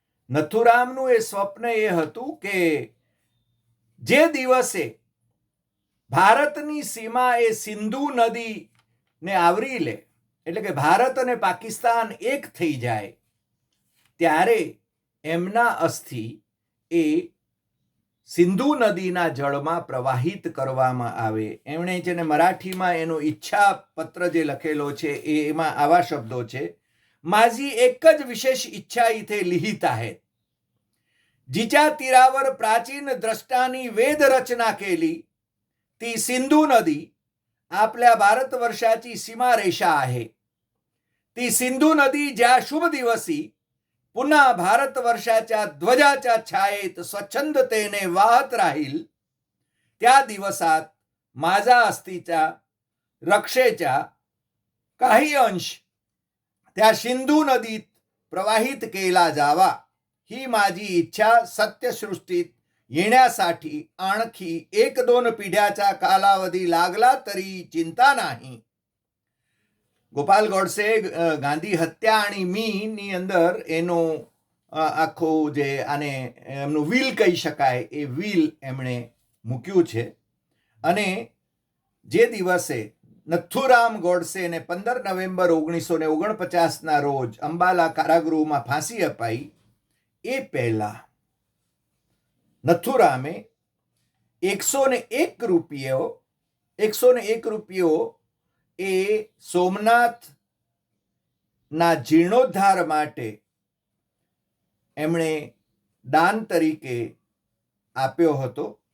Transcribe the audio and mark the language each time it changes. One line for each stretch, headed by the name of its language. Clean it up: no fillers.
Gujarati: નથુરામનું એ સ્વપ્ન એ હતું કે જે દિવસે ભારતની સીમા એ સિંધુ નદીને આવરી લે, એટલે કે ભારત અને પાકિસ્તાન એક થઈ જાય, ત્યારે એમના અસ્થિ એ સિંધુ નદીના જળમાં પ્રવાહિત કરવામાં આવે. એમણે જેને મરાઠીમાં એનો ઈચ્છા પત્ર જે લખેલો છે એમાં આવા શબ્દો છે,
Marathi: माझी एक જ विशेष इच्छा इथे लिहित आहे. जिच्या तीरावर प्राचीन द्रष्टांनी वेद रचना केली ती सिंधू नदी आपल्या भारतवर्षाची सीमारेषा आहे. ती सिंधू नदी ज्या शुभ दिवसी पुन्हा भारतवर्षाच्या ध्वजाच्या छायेत स्वच्छंदतेने वाहत राहील त्या दिवसात माझा अस्थिचा रक्षेचा काही अंश त्या सिंधू नदीत प्रवाहित केला जावा, ही माझी इच्छा सत्यसृष्टीत येण्यासाठी आणखी 1-2 पिढ्याचा कालावधी लागला तरी चिंता नाही.
Gujarati: ગોપાલ ગોડસે ગાંધી હત્યા અને મીની અંદર એનો આખો જે આને એમનું વિલ કહી શકાય એ વિલ એમણે મૂક્યું છે. અને જે દિવસે નથુરામ ગોડસેને 15 નવેમ્બર 1949ના રોજ અંબાલા કારાગૃહમાં ફાંસી અપાઈ, એ પહેલા નથુરામે 101 રૂપિયો એ સોમનાથના જીર્ણોદ્ધાર માટે એમણે દાન તરીકે આપ્યો હતો.